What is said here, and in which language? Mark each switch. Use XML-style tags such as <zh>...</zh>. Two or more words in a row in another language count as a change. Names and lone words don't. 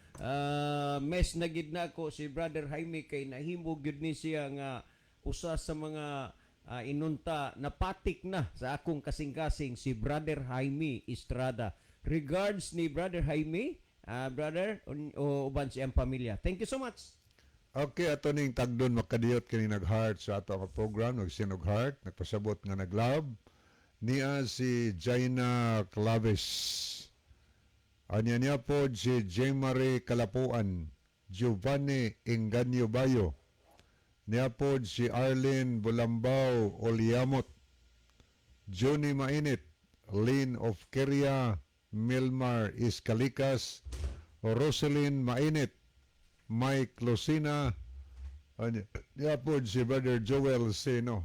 <ceb>Mes na gid nako si Brother Jaime kay nahimo gyud ni siya nga usa sa mga inunta napatik na sa akong kasing-kasing si Brother Jaime Estrada. Regards ni Brother Jaime, brother o uban siyang pamilya.</ceb> <en>Thank you so much.</en> <ceb>Okay, ato ning tagdon makadiyot kini nag-heart sa ato nga program, nagsinog heart, nagpasabot nga nag-love. Niya si Jaina Claves. Anya niya po si J. Kalapuan, Giovanni Inganyo Bayo. Niya po si Arlene Bulambao Oliamot, Johnny Mainit, Lynn of Keria, Milmar Iscalikas, Rosalyn Mainit, Mike Lucina, niya po si Brother Joel Seno.</ceb>